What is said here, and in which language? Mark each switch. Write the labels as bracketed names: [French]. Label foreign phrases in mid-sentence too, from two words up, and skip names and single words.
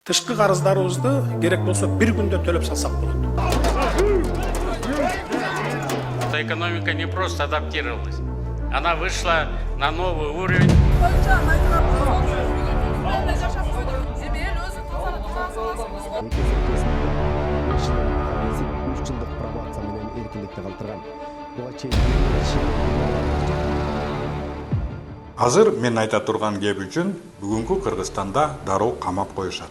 [Kyrgyz] Тышкы карыздарыбызды керек болсо бир күндө төлөп салсак болот. [Russian] Экономика не просто адаптировалась, она вышла на новый уровень. [Kyrgyz] Азыр мен айта турган кеп үчүн бүгүнкү Кыргызстанда дароо камап коюшат.